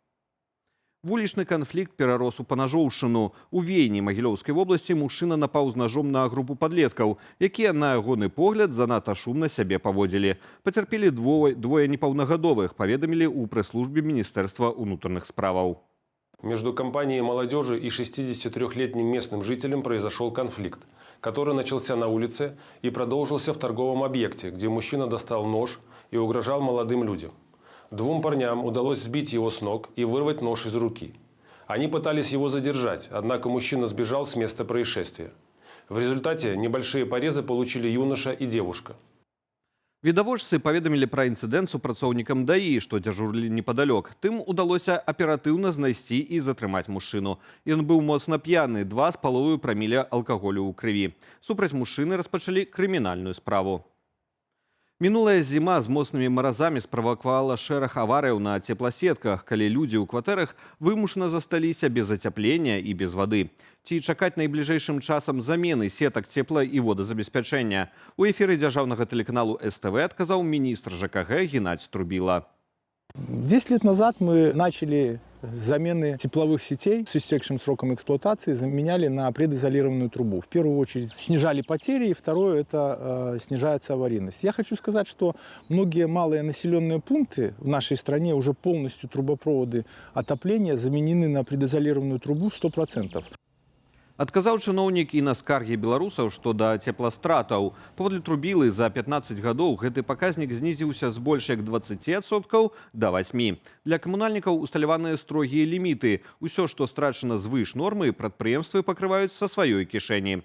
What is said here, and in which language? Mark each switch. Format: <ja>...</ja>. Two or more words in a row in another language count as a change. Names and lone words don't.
<be>Вулічны канфлікт перарос у панажоўшчыну. У Вейні Магілёўскай вобласці мужчына напаў з ножом на групу падлеткаў, якія, на ягоны погляд, занадта шумна сябе паводзілі. Пацярпелі двое непаўнагадовых, паведамілі ў прэс-службе Міністэрства ўнутраных справаў.</be> <ru>Между компанией молодежи и 63-летним местным жителем произошел конфликт, который начался на улице и продолжился в торговом объекте, где мужчина достал нож и угрожал молодым людям. 2 парням удалось сбить его с ног и вырвать нож из руки. Они пытались его задержать, однако мужчина сбежал с места происшествия. В результате небольшие порезы получили юноша и девушка.</ru> <be>Відавочцы паведамілі пра інцыдэнт супрацоўнікам ДАІ, што дзяжурылі непадалёк. Тым удалося аператыўна знайсці і затрымаць мужчыну. Ён быў моцна п'яны, 2,5 праміля алкаголю ў крыві. Супраць мужчыны распачалі крымінальную справу. Мінулая зіма з моцнымі маразамі справакавала шэраг аварыяў на цепласетках, калі людзі ў кватэрах вымушана засталіся без ацяплення і без вады. Ці чакаць найбліжэйшым часам замены сетак цепла- і водазабеспячэння? У эфіры дзяржаўнага тэлеканалу СТВ адказаў міністр ЖКГ Геннадзь Трубіла.</be> <ru>10 лет назад мы начали замены тепловых сетей с истекшим сроком эксплуатации, заменяли на предизолированную трубу. В первую очередь снижали потери, и второе – это снижается аварийность. Я хочу сказать, что многие малые населенные пункты в нашей стране уже полностью трубопроводы отопления заменены на предизолированную трубу 100%.</ru> <be>Адказаў чыноўнік і на скаргі беларусаў, што да цепластратаў. Паводле Трубілы за 15 гадоў гэты паказнік знізіўся з больш як 20% да 8%. Для камунальнікаў усталяваныя строгія ліміты. Усё, што страчана звыш нормы, прадпрыемствы пакрываюць са сваёй кішэні.</be>